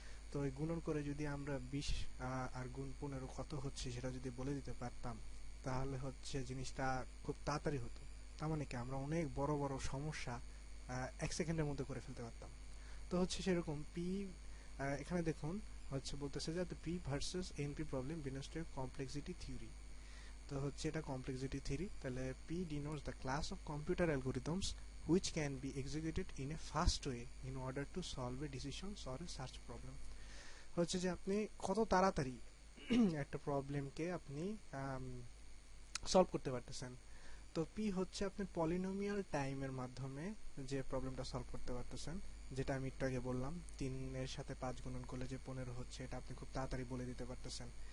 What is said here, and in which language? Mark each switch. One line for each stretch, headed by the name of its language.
Bangla: তো এই গুণন করে যদি আমরা 20 আর গুণ 15 কত হচ্ছে সেটা যদি বলে দিতে পারতাম, তাহলে হচ্ছে জিনিসটা খুব তাড়াতাড়ি হতো। তার মানে কি আমরা অনেক বড় বড় সমস্যা 1 সেকেন্ডের মধ্যে করে ফেলতে পারতাম। তো হচ্ছে সেরকম এখানে দেখুন হচ্ছে বলতেছে যে
English: P versus NP problem belongs to complexity theory.
Bangla: তো হচ্ছে এটা কমপ্লেক্সিটি থিওরি।
English: তাহলে P denotes the class of computer algorithms which can be executed in a fast way in order to solve a decisions or a search problem।
Bangla: হচ্ছে যে আপনি কত তাড়াতাড়ি একটা প্রবলেমকে আপনি সলভ করতে পারতেছেন। তো পি হচ্ছে আপনি পলিনোমিয়াল টাইমের মাধ্যমে যে প্রবলেমটা সলভ করতে পারতেছেন, যেটা আমি একটু আগে বললাম 3-এর সাথে 5 গুণন করলে যে 15 হচ্ছে, এটা আপনি খুব তাড়াতাড়ি বলে দিতে পারতেছেন।